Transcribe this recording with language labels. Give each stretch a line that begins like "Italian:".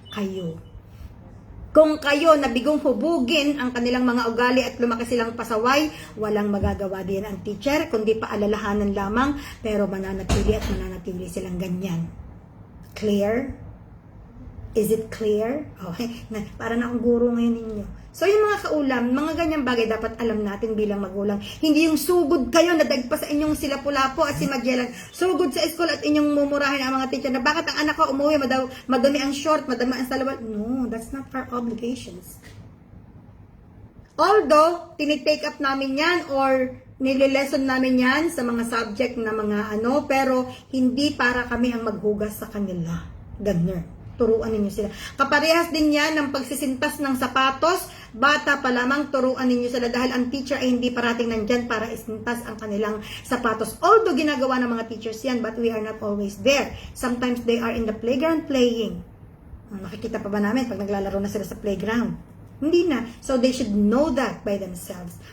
Filipino: Kayo. Kung kayo nabigong hubugin ang kanilang mga ugali at lumaki silang pasaway, walang magagawa din ang teacher, kundi paalalahanan lamang, pero mananatili silang ganyan.
English: Clear? Is it clear? Okay.
Filipino: Para na akong guro ngayon ninyo. So yung mga kaulam, mga ganyang bagay dapat alam natin bilang magulang. Hindi yung sugod kayo na dagpa sa inyong sila Pulapo at si Magellan. Sugod sa school at inyong mumurahin ang mga teacher na bakit ang anak ko umuwi, madumi ang short, madumi ang salawal.
English: No, that's not our obligations. Although,
Filipino: tinitake up namin yan or nililesson namin yan sa mga subject na mga pero hindi para kami ang maghugas sa kanila. Ganun. Turuan ninyo sila. Kaparehas din yan ng pagsisintas ng sapatos. Bata pa lamang, turuan ninyo sila dahil ang teacher ay hindi parating nandyan para isintas ang kanilang sapatos.
English: Although
Filipino: ginagawa ng mga teachers yan,
English: but we are not always there. Sometimes they are in the playground playing.
Filipino: Makikita pa ba namin pag naglalaro na sila sa playground? Hindi na.
English: So they should know that by themselves.